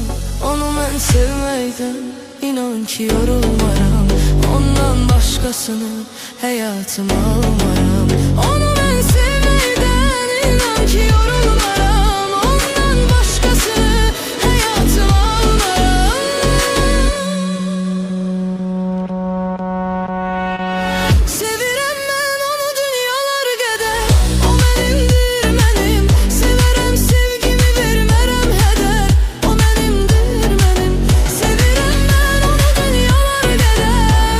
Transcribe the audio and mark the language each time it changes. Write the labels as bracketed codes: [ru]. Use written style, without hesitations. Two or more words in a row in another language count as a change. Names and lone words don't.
[tr] Onu ben sevmeyden inan ki yorulmaram. Ondan başkasını hayatıma almaram. Onu ben sevmeyden inan ki yorulmaram. Ondan başkası hayatıma almaram. [az] Sevirəm mən onu dünyalar qədər. O mənimdir mənim, severəm sevgimi vermərəm hədər. O mənimdir mənim, sevirəm mən onu dünyalar qədər.